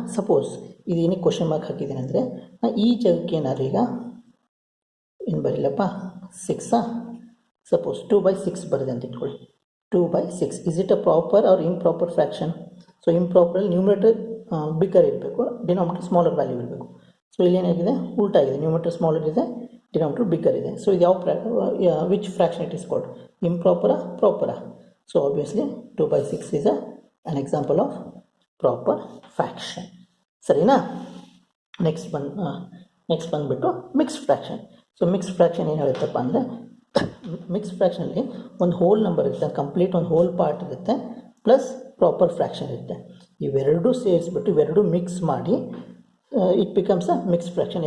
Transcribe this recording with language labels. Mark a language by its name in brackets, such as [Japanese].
[Kannada] Suppose ಇದು ಏನಕ್ಕೆ question mark ಹಾಕಿದ್ದೀನಿ ಅಂದರೆ, ನಾನು ಈ ಜಾಗಕ್ಕೆ ಏನಾದ್ರು ಈಗ ಏನು ಬರೀಲಪ್ಪ, 6 ಸಪೋಸ್ 2/6 ಬರೆದೆ ಅಂತ ಇಟ್ಕೊಳ್ಳಿ. [English] 2/6 is it a proper or improper fraction? [Kannada] So ಇಂಪ್ರಾಪರಲ್ಲಿ numerator bigger ಇರಬೇಕು, ಡಿನಾಮಿನೇಟರ್ ಸ್ಮಾಲರ್ ವ್ಯಾಲ್ಯೂ ಇರಬೇಕು. ಸೊ ಇಲ್ಲಿ ಏನಾಗಿದೆ? ಉಲ್ಟಾ ಆಗಿದೆ. ನ್ಯೂಮರೇಟರ್ ಸ್ಮಾಲರ್ ಇದೆ, ಡಿನಾಮಿನೇಟರ್ ಬಿಗ್ಗರ್ ಇದೆ. ಸೊ ಇದು ಯಾವ [English] Which fraction it is called? [Kannada] ಇಂಪ್ರಾಪರಾ, ಪ್ರಾಪರಾ? [English] So obviously 2/6 is an example of proper fraction. [Kannada] ಸರಿನಾ? ನೆಕ್ಸ್ಟ್ ಬಂದುಬಿಟ್ಟು mixed fraction. So mixed fraction ಏನು ಹೇಳುತ್ತಪ್ಪ ಅಂದರೆ, ಮಿಕ್ಸ್ಡ್ ಫ್ರ್ಯಾಕ್ಷನಲ್ಲಿ ಒಂದು ಹೋಲ್ ನಂಬರ್ ಇರುತ್ತೆ, ಕಂಪ್ಲೀಟ್ ಒಂದು ಹೋಲ್ ಪಾರ್ಟ್ ಇರುತ್ತೆ, ಪ್ಲಸ್ ಪ್ರಾಪರ್ ಫ್ರ್ಯಾಕ್ಷನ್ ಇರುತ್ತೆ. ಇವೆರಡೂ ಸೇರಿಸ್ಬಿಟ್ಟು ಇವೆರಡೂ ಮಿಕ್ಸ್ ಮಾಡಿ [English] It becomes a mixed fraction.